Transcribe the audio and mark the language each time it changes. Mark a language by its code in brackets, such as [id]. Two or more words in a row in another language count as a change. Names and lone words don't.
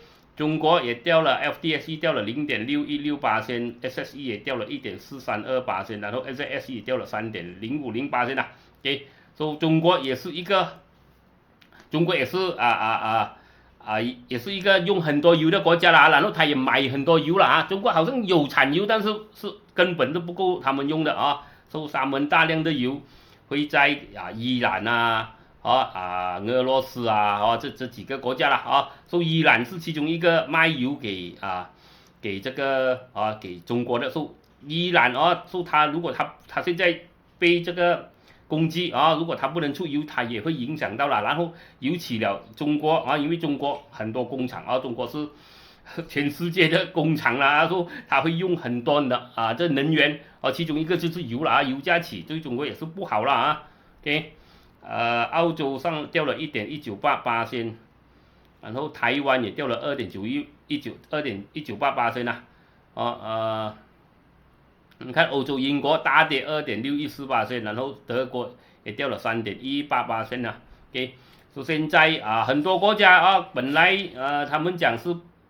[zh] 中國也掉了 ，FTSE 掉了0.616%，SSE 也掉了1.432%，然後 SSE 也掉了3.050%啦。OK， 所以中國也是一個也是一個用很多油的國家啦，然後他也買很多油了中國好像有產油，但是根本都不夠他們用的所以他們大量的油會在伊朗俄羅斯這幾個國家啦所以伊朗是其中一個賣油給這個給中國的，所以伊朗所以如果他現在被這個攻擊如果他不能出油，他也會影響到了。然後尤其了中國因為中國很多工廠中國是全世界的工廠啦，所以他會用很多的這能源其中一個就是油啦油價起對中國也是不好啦 OK。澳洲上掉了1.198%，然後台灣也掉了2.198%你看歐洲英國大跌2.614%，然後德國也掉了3.18%OK， 所以現在很多國家本來他們講是